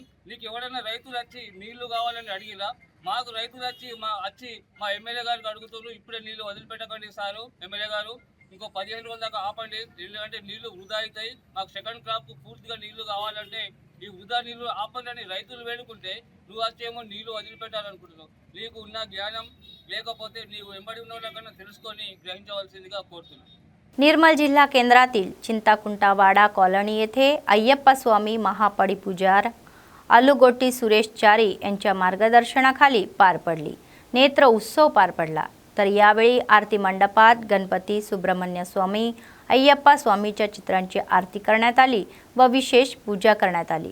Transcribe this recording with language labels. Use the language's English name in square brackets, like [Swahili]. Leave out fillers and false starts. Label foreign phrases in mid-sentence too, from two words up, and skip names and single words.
[Telugu] నీకు ఎవరైనా రైతులు వచ్చి నీళ్లు కావాలని అడిగిరా? మాకు రైతులు వచ్చి మా ఎమ్మెల్యే గారికి అడుగుతున్నారు, ఇప్పుడే నీళ్లు వదిలిపెట్టకండి సారు ఎమ్మెల్యే గారు, ఇంకో 15 రోజుల దాకా ఆపండి, ఎందుకంటే నీళ్లు వృధా అవుతాయి, మాకు [English] second crop [Telugu] పూర్తిగా నీళ్లు కావాలంటే ఈ వృధా నీళ్లు ఆపండి అని రైతులు వేడుకుంటే నువ్వు వచ్చేమో నీళ్లు వదిలిపెట్టాలనుకుంటున్నావు. నీకు ఉన్న జ్ఞానం లేకపోతే నీవు వెంబడి ఉన్న వాళ్ళకన్నా తెలుసుకొని గ్రహించవలసిందిగా కోరుతున్నాను. [Marathi] निर्मल जिल्हा केंद्रातील चिंताकुंटावाडा कॉलनी येथे अय्यप्पा स्वामी महापडी पुजार अलुगोटी सुरेश चारी यांच्या मार्गदर्शनाखाली पार पडली. नेत्र उत्सव पार पडला. तर यावेळी आरती मंडपात गणपती, सुब्रह्मण्य स्वामी, अय्यप्पा स्वामीच्या चित्रांची आरती करण्यात आली व विशेष पूजा करण्यात आली.